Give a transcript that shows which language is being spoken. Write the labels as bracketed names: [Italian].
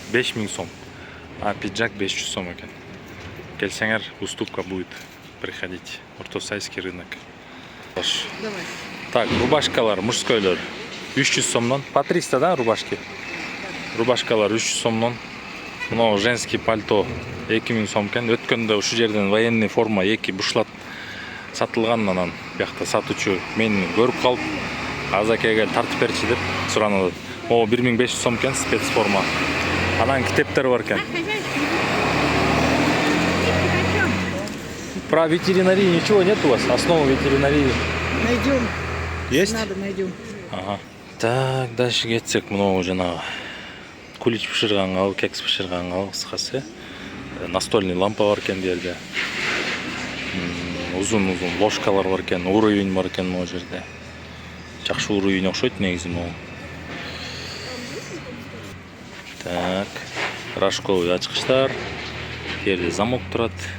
[Kyrgyz] 5000 сом. А пиджак 500 сом экен. Келсеңер, [Russian] уступка будет. Приходите. [Kyrgyz] Ортосайский рынок. [Russian] Давай. [Kyrgyz] Так, рубашкалар, мужскойлар 300 сомнон. [Russian] По 300, да, рубашки? [Kyrgyz] Рубашкалар 300 сомнон. Мына женский пальто 2000 сом экен. Өткөндө ушу жерден военный форма 2 бушлат сатылган, анан биякта сатуучу мени көрүп калып, азакеге тартып берчи деп суранат. О, 1500 сом экен спецформа. Анан китептер бар экен. [Russian] Про ветеринарию ничего нет у вас? Основа ветеринарии Найдем. есть? Надо, найдем. Ага. [Kyrgyz] Так, дальше кетсек, мынау жанагы кулич пышырганга, кекс пышырганга, кыскасы. Настольный лампа бар экен жерде. Узун ложкалар бар экен, уровень бар экен могу жерде. Жакшы уровень окшойт негизи могу. Так, рожковый ачкычтар. Жерде замок турат.